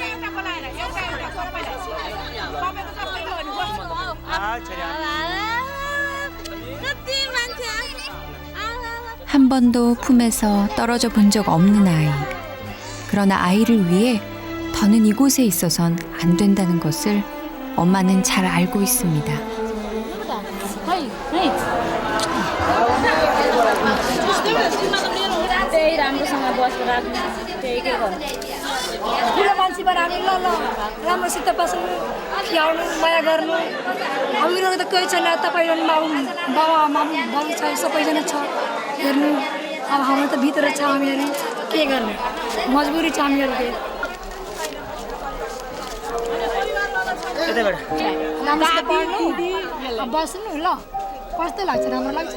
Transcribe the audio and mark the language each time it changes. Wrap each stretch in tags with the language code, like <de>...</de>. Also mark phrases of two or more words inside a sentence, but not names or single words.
<ko>한 번도 품에서 떨어져 본 적 없는 아이. 그러나 아이를 위해 더는 이곳에 있어선 안 된다는 것을 엄마는 잘 알고 있습니다.</ko> <ne>राम्रोसँग बसेर राख्नु त्यही के गर्नु ठुलो मान्छे भएर हामी ल राम्रोसित बस्नु खियाउनु माया गर्नु हामीहरू त कोही छैन तपाईँ बाबा आमा बाबु छ सबैजना छ हेर्नु अब हाम्रो त भित्र छ हामीहरू के गर्ने मजबुरी छ हामीहरूको राम्रोसित पढ्नु बस्नु ल कस्तो लाग्छ राम्रो लाग्छ</ne>